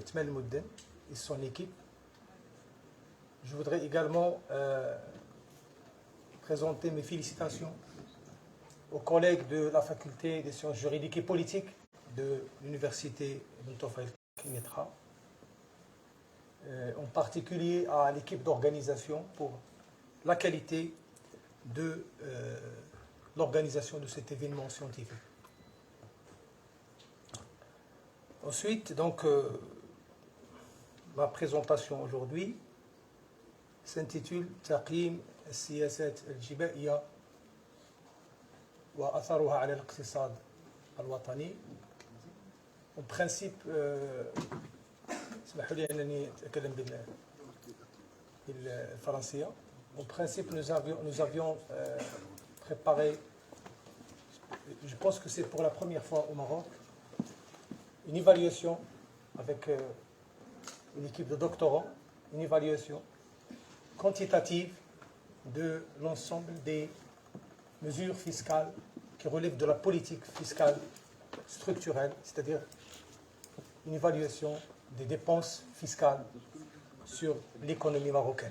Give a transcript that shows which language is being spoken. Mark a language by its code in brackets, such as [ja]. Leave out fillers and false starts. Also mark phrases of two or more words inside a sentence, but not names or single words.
[fr] Tmel Moudden et son équipe. Je voudrais également présenter mes félicitations aux collègues de la faculté des sciences juridiques et politiques de l'université Ibn Tufayl Kenitra, en particulier à l'équipe d'organisation pour la qualité de l'organisation de cet événement scientifique. Ensuite, donc, ma présentation aujourd'hui s'intitule Taqim al-siyasat al-jibaiya wa atharuha ala al-iqtisad al-watani. En principe, [ar] اسمحوا لي أنني أتكلم بالفرنسية. [fr] En principe, nous avions préparé, je pense que c'est pour la première fois au Maroc, une évaluation avec une équipe de doctorants, une évaluation quantitative de l'ensemble des mesures fiscales qui relèvent de la politique fiscale structurelle, c'est-à-dire une évaluation des dépenses fiscales sur l'économie marocaine.